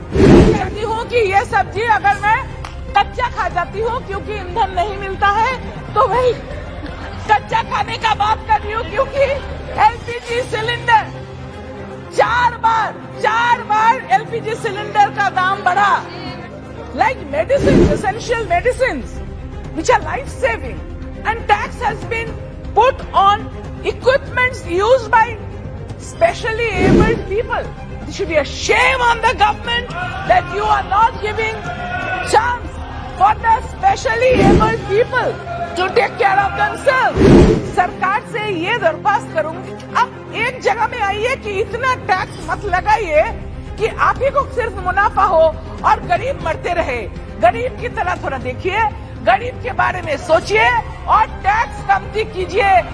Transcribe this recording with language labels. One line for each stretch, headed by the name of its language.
Hindi: कहती हूँ कि ये सब्जी अगर मैं कच्चा खा जाती हूँ क्योंकि ईंधन नहीं मिलता है, तो वही कच्चा खाने का बात कर रही हूँ, क्योंकि एलपीजी सिलेंडर 4 बार एलपीजी सिलेंडर का दाम बढ़ा।
English: Like medicine, essential medicine which are life saving, and tax has been put on equipments used by specially abled people. There should be a shame on the government that you are not giving chance for the specially abled people to take care of themselves.
Hindi: सरकार से ये दरख्वास्त करूंगी कि आप एक जगह में आइए कि इतना टैक्स मत लगाइए कि आप ही को सिर्फ मुनाफा हो और गरीब मरते रहे। गरीब की तरह थोड़ा देखिए, गरीब के बारे में सोचिए और टैक्स कमती कीजिए।